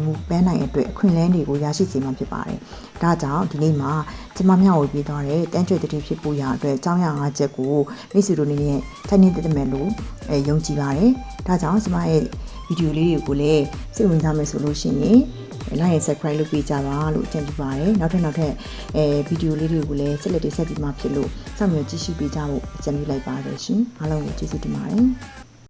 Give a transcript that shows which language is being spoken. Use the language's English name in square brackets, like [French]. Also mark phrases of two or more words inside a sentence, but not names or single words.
[Burmese] မှုပန်းနိုင်အတွက်အခွင့်အလမ်းတွေကိုရရှိစေမှာဖြစ်ပါတယ်။ဒါကြောင့်ဒီနေ့မှာကျွန်မမျှဝေပေးသွားတဲ့တန်းကျွေတတိဖြစ်ဖို့ရာအတွက်အကြောင်းအရာ၅ချက်ကိုမိတ်ဆွေတို့အနေနဲ့ထိုင်နေတတ်မယ်လို့ယုံကြည်ပါတယ်။ဒါကြောင့်ကျွန်မရဲ့ဗီဒီယိုလေးတွေကိုလည်းစိတ်ဝင်စားမယ်ဆိုလို့ရှိရင် [English] like and subscribe [Burmese] လုပ်ပေးကြပါလို့အကြံပြုပါတယ်နောက်ထပ်ဗီဒီယိုလေးတွေကိုလည်းဆက်လက်တင်ဆက်ပြီးမှဖြစ်လို့စောင့်မျှော်ကြည့်ရှုပေးကြဖို့အကြံပြုလိုက်ပါတယ်ရှင်အားလုံးကိုကျေးဇူးတင်ပါတယ်